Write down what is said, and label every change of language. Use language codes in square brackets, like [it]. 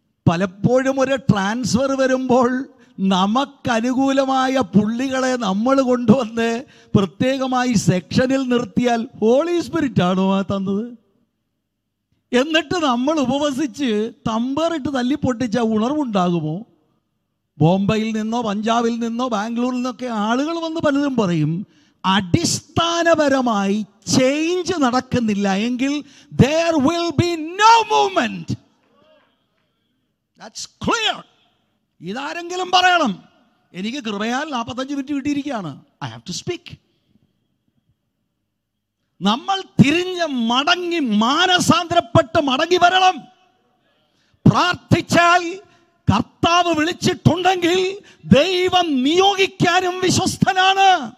[ml] പലപ്പോഴും ഒരു ട്രാൻസ്ഫർ വരുമ്പോൾ നമുക്കനുകൂലമായ പുള്ളികളെ നമ്മൾ കൊണ്ടുവന്ന് പ്രത്യേകമായി സെക്ഷനിൽ നിർത്തിയാൽ ഹോളി സ്പിരിറ്റ് ആണോ തന്നത്? എന്നിട്ട് നമ്മൾ ഉപവസിച്ച് തമ്പറിട്ട് തല്ലിപ്പൊട്ടിച്ച ഉണർവുണ്ടാകുമോ? ബോംബെയിൽ നിന്നോ പഞ്ചാബിൽ നിന്നോ ബാംഗ്ലൂരിൽ നിന്നൊക്കെ ആളുകൾ വന്ന് പലതും പറയും. അടിസ്ഥാനപരമായി ചേഞ്ച് നടക്കുന്നില്ല എങ്കിൽ [en] there will be no movement. That's clear. [ml] ഇതാരെങ്കിലും പറയണം. എനിക്ക് കൃപയാൽ 45 മിനിറ്റ് കിട്ടിയിരിക്കുകയാണ്. [en] I have to speak. [ml] നമ്മൾ തിരിഞ്ഞ് മടങ്ങി മാനസാന്തരപ്പെട്ട് മടങ്ങി വരണം. പ്രാർത്ഥിച്ചാൽ കർത്താവ് വിളിച്ചിട്ടുണ്ടെങ്കിൽ ദൈവം നിയോഗിക്കാനും വിശ്വസ്തനാണ്.